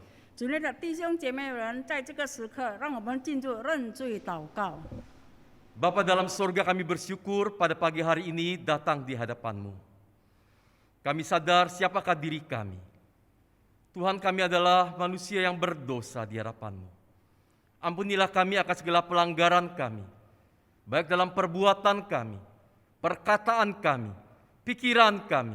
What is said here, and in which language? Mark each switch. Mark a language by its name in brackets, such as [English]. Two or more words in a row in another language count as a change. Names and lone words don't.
[Chinese] 主内的弟兄姐妹们，在这个时刻，让我们进入认罪祷告。 [Indonesian] Bapa dalam sorga, kami bersyukur pada pagi hari ini datang di hadapan-Mu. Kami sadar siapakah diri kami. Tuhan, kami adalah manusia yang berdosa di hadapan-Mu. Ampunilah kami akan segala pelanggaran kami, baik dalam perbuatan kami, perkataan kami, pikiran kami.